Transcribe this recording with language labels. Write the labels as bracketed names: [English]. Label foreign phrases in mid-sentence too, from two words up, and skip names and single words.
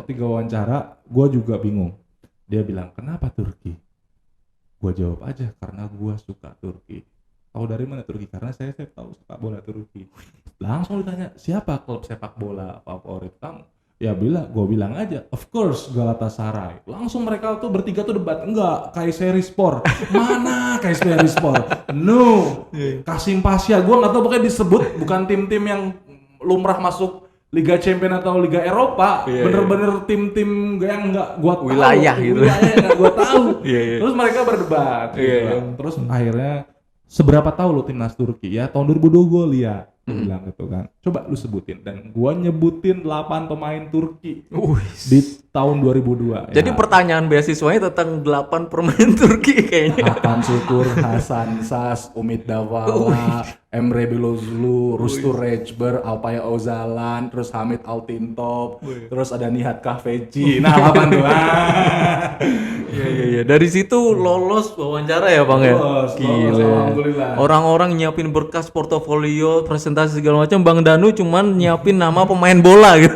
[Indonesian] Ketika wawancara, gua juga bingung. Dia bilang, "Kenapa Turki?" Gua jawab aja, "Karena gua suka Turki." Tahu dari mana Turki? Karena saya tahu sepak bola Turki. Langsung ditanya, siapa klub sepak bola favorit kamu? Ya gue bilang aja, [English] of course Galatasaray. [Indonesian] Langsung mereka tuh bertiga tuh debat, enggak, Kayserispor. Mana Kayserispor? No, Kasim Pasha. Gue nggak tahu, pokoknya disebut bukan tim-tim yang lumrah masuk Liga Champions atau Liga Eropa. Bener-bener tim-tim yang nggak gue tahu. Wilayah gitu. Wilayah yang nggak gue tahu. Terus mereka berdebat. Terus akhirnya, seberapa tahu lo timnas Turki? Ya tahun 2002 gue lihat. Gue bilang gitu kan, coba lu sebutin. Dan gue nyebutin 8 pemain Turki di tahun 2002. Jadi pertanyaan beasiswanya tentang 8 pemain Turki kayaknya. Hakan Şükür, Hasan Sas, Umit Davala, Emre Belözoğlu, Rustur Ecber, Alpay Özalan, terus Hamit Altintop, terus ada Nihat Kahveci. Nah 8 tuh. Iya. Dari situ lolos wawancara ya Bang ya? Lolos, alhamdulillah. Orang-orang nyiapin berkas portofolio, presentasi segala macam, Bang Danu cuman nyiapin nama pemain bola gitu.